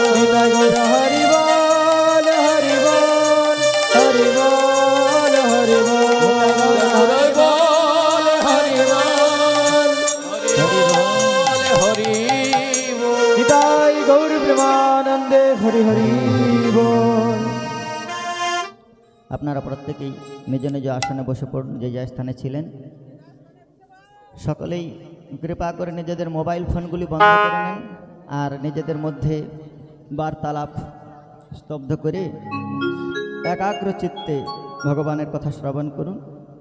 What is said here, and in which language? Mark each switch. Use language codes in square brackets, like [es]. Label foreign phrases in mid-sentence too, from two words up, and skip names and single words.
[bn] নিতাই গৌর হরি বোল হরি বোল হরি বোল হরি বোল, হরি বোল হরি বোল হরি বোল হরি বোল। নিতাই গৌর প্রেমানন্দে হরি হরি বোল। আপনারা প্রত্যেকেই নিজ নিজ আসনে বসে পড়ুন, যে যে স্থানে ছিলেন। সকলেই কৃপা করে নিজেদের মোবাইল ফোনগুলি বন্ধ করে নেন আর নিজেদের মধ্যে বার্তালাপ স্তব্ধ করে একাগ্র চিত্তে ভগবানের কথা শ্রবণ করুন।